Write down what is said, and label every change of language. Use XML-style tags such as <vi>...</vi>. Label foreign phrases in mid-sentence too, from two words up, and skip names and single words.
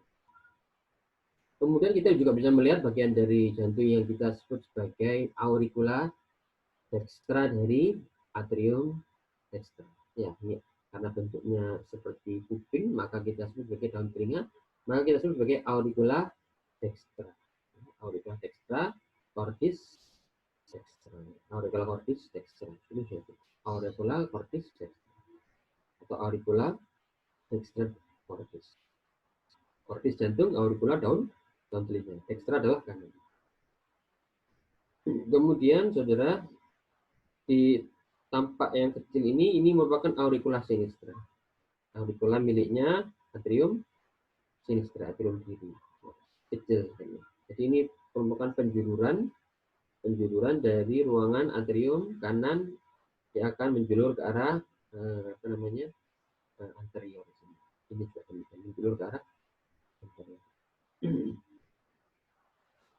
<id>Kemudian kita juga bisa melihat bagian dari jantung yang kita sebut sebagai</id> <la>auricula dextra</la> <id>dari</id> <la>atrium dextra.</la> <id>Ya, ini karena bentuknya seperti kuping, maka kita sebut sebagai daun telinga, maka kita sebut sebagai</id> <la>auricula dextra. Auricula dextra, cordis dextra. Auricula cordis dextra.</la> <id>Ini jadi</id> <la>auricula cordis dextra</la> <id>atau</id> <la>auricula dextra cordis.</la> <id>Cordis jantung, auricula daun telinga. Dextra adalah kanan. Kemudian saudara, di tampak yang kecil ini merupakan</id> <la>auricula sinistra.</la> <id>Auricula miliknya</id> <la>atrium sinistra,</la> <id>atrium kiri. Kecil. Jadi ini merupakan penjuluran dari ruangan atrium kanan yang akan menjulur ke arah anterior. Ini juga demikian, menjulur ke arah anterior.</id>